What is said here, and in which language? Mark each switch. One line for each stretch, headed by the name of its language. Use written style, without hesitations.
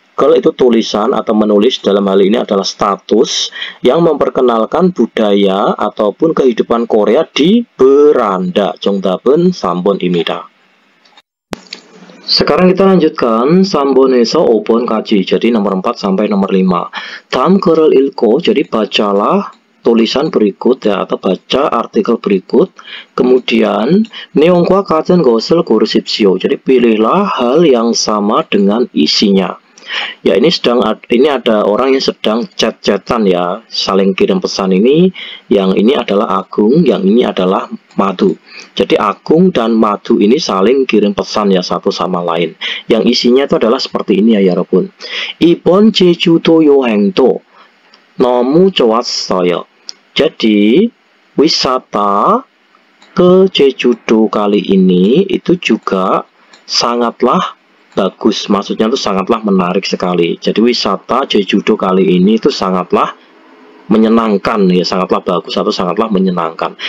Indonesian: Kalau itu tulisan atau menulis dalam hal ini adalah status yang memperkenalkan budaya ataupun kehidupan Korea di beranda.
Korean: 정답은 3번입니다.
Indonesian: Sekarang kita lanjutkan
Korean: 3번에서 5번까지.
Indonesian: Jadi nomor 4 sampai nomor 5.
Korean: 다음 글을 읽고,
Indonesian: jadi bacalah tulisan berikut ya, atau baca artikel berikut. Kemudian
Korean: 내용과 같은 것을 고르십시오.
Indonesian: Jadi pilihlah hal yang sama dengan isinya. Ya, ini ada orang yang sedang chat-chatan ya, saling kirim pesan ini. Yang ini adalah Agung, yang ini adalah Madu. Jadi Agung dan Madu ini saling kirim pesan ya, satu sama lain. Yang isinya itu adalah seperti ini ya
Korean: 여러분. 이번 제주도 여행도 너무 좋았어요.
Indonesian: Jadi wisata ke Jeju-do kali ini itu juga sangatlah bagus, maksudnya itu sangatlah menarik sekali. Jadi wisata Jeju-do kali ini itu sangatlah menyenangkan ya, sangatlah bagus atau sangatlah menyenangkan.